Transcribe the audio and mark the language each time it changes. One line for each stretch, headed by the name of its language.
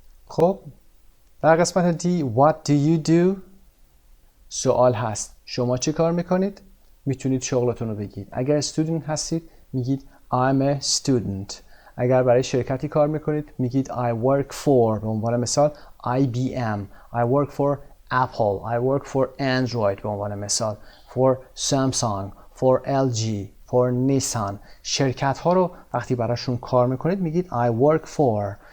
Persian: خب در قسمت دی
English: What do you do؟
Persian: سوال هست شما چی کار میکنید؟ میتونید شغلتون رو بگید. اگر student هستید میگید
English: I'm a student.
Persian: اگر برای شرکتی کار میکنید میگید
English: I work for.
Persian: به عنوان مثال IBM.
English: I work for Apple. I work for Android.
Persian: به عنوان مثال for Samsung.
English: For LG. For Nissan.
Persian: شرکت ها رو وقتی براشون کار میکنید میگید
English: I work for.